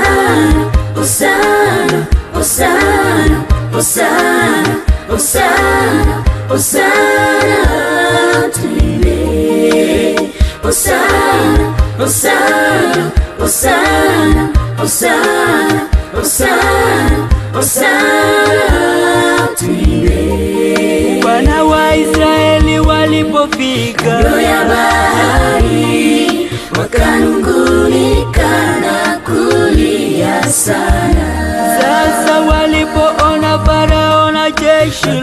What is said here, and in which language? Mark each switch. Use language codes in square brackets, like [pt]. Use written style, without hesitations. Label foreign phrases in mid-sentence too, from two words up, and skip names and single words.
[sw] Hosana, Hosana, Hosana, Hosana, Hosana, tuimbe. Hosana, Hosana, Hosana, Hosana, Hosana, Hosana, tuimbe. Wana wa Israeli walipofika kando ya bahari, wakanungunika na kulia sana. Sasa walipoona Farao na jeshi lake,